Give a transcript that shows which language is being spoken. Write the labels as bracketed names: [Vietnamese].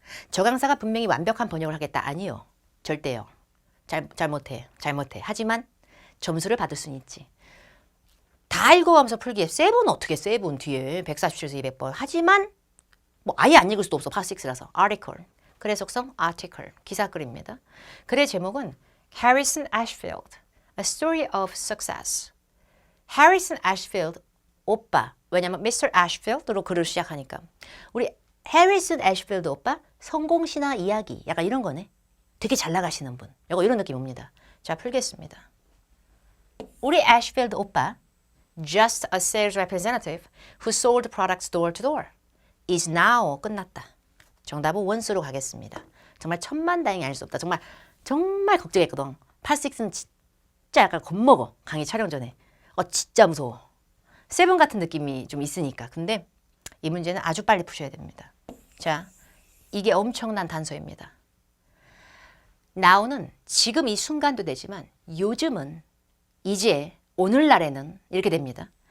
[Korean] 저 강사가 분명히 완벽한 번역을 하겠다. 아니요. 절대요. 잘못해. 하지만 점수를 받을 수는 있지. 다 읽어가면서 풀기에 세븐 어떻게 세븐 뒤에 147에서 200번. 하지만 뭐 아예 안 읽을 수도 없어. 파트 6라서. article. 글의 속성 article. 기사글입니다. 글의 제목은 Harrison Ashfield, A Story of Success. Harrison Ashfield 오빠. 왜냐면 Mr. Ashfield로 글을 시작하니까. 우리 해리슨 애쉬필드 오빠 성공신화 이야기. 약간 이런 거네. 되게 잘 나가시는 분. 약간 이런 느낌 옵니다. 자, 풀겠습니다. 우리 애쉬필드 오빠 [English] just a sales representative who sold products door to door is now [Korean] 끝났다. 정답은 원수로 가겠습니다. 정말 천만다행이 아닐 수 없다. 정말 걱정했거든. 파6는 진짜 약간 겁먹어. 강의 촬영 전에. 진짜 무서워. 세븐 같은 느낌이 좀 있으니까. 근데 이 문제는 아주 빨리 푸셔야 됩니다. 자, 이게 엄청난 단서입니다. now는 지금 이 순간도 되지만 요즘은 이제 오늘날에는 이렇게 됩니다.